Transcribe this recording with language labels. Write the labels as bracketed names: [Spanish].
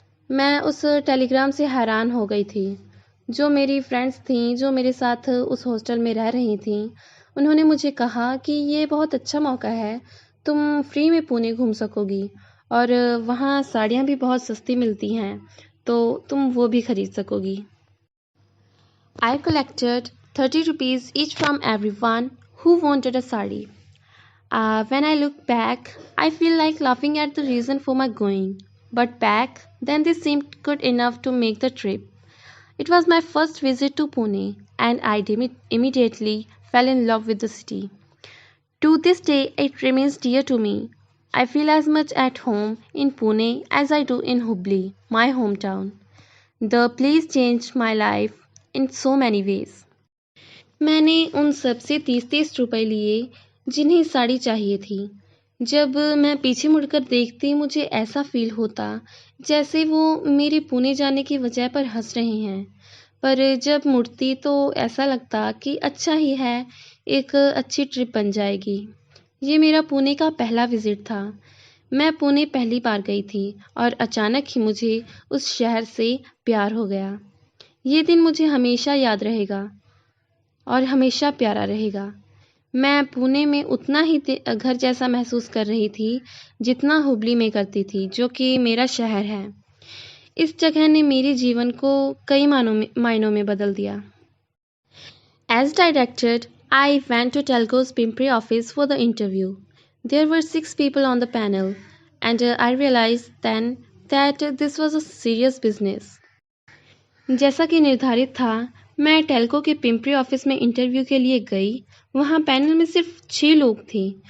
[Hindi] मैं उस टेलीग्राम से हैरान हो गई थी। जो मेरी फ्रेंड्स थीं, जो मेरे साथ उस हॉस्टल में रह रही थीं, उन्होंने मुझे कहा कि ये बहुत अच्छा मौका है, तुम फ्री में पुणे घूम सकोगी और वहाँ साड़ियाँ भी बहुत सस्ती मिलती हैं, तो तुम वो भी खरीद सकोगी। [English] I collected 30 rupees each from everyone who wanted a sari. When I look back, I feel like laughing at the reason for my going. But back then they seemed good enough to make the trip. It was my first visit to Pune, and I immediately fell in love with the city. To this day, it remains dear to me. I feel as much at home in Pune as I do in Hubli, my hometown. The place changed my life in so many ways. [Hindi] मैंने उन सब से 30-30 रुपए लिए जिन्हें साड़ी चाहिए थी। जब मैं पीछे मुड़कर देखती, मुझे ऐसा फील होता जैसे वो मेरे पुणे जाने की वजह पर हंस रहे हैं। पर जब मुड़ती तो ऐसा लगता कि अच्छा ही है, एक अच्छी ट्रिप बन जाएगी। ये मेरा पुणे का पहला विज़िट था। मैं पुणे पहली बार गई थी और अचानक ही मुझे उस शहर से प्यार हो गया। ये दिन मुझे हमेशा याद रहेगा और हमेशा प्यारा रहेगा। मैं पुणे में उतना ही घर जैसा महसूस कर रही थी जितना हुबली में करती थी, जो कि मेरा शहर है। इस जगह ने मेरे जीवन को कई मायनों में बदल दिया। [English] As directed, I went to Telco's Pimpri office for the interview. There were 6 people on the panel, and I realized then that this was a serious business. [Hindi] जैसा कि निर्धारित था, मैं टेल्को के पिंपरी ऑफिस में इंटरव्यू के लिए गई। वहाँ पैनल में सिर्फ 6 लोग थे।